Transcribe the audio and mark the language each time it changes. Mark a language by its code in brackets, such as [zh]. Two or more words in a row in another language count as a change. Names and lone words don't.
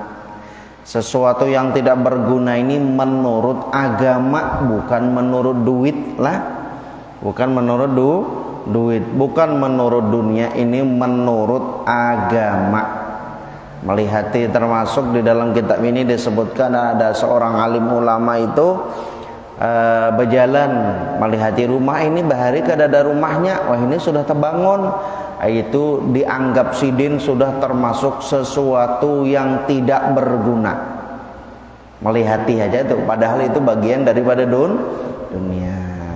[id] Sesuatu yang tidak berguna ini menurut agama, bukan menurut duit lah, bukan menurut duit, bukan menurut dunia, ini menurut agama. Melihati termasuk di dalam kitab ini disebutkan ada seorang alim ulama itu berjalan melihati rumah ini, bahari kada ada rumahnya, wah ini sudah terbangun, itu dianggap sidin sudah termasuk sesuatu yang tidak berguna. Melihati aja tuh, padahal itu bagian daripada dunia.